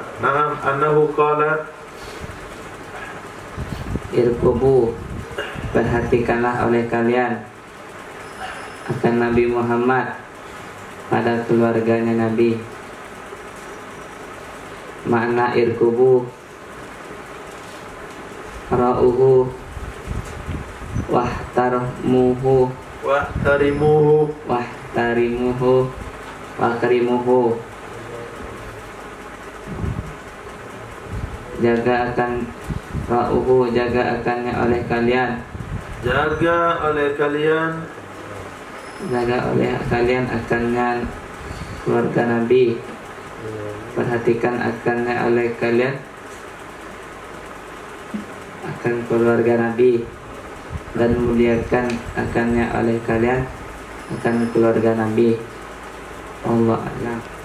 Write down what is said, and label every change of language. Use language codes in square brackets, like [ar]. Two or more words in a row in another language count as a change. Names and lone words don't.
[ar] نعم، أنه قال, Irkubu, [id] perhatikanlah oleh kalian akan Nabi Muhammad pada keluarganya Nabi. [ar] Makna ارقبوا، راعوه واحترموه وأكرموه, [id] jaga akan ra'uhu, jaga akannya oleh kalian, jaga oleh kalian akannya keluarga Nabi, perhatikan akannya oleh kalian akan keluarga Nabi, dan muliakan akannya oleh kalian akan keluarga Nabi. [ar] الله أعلم.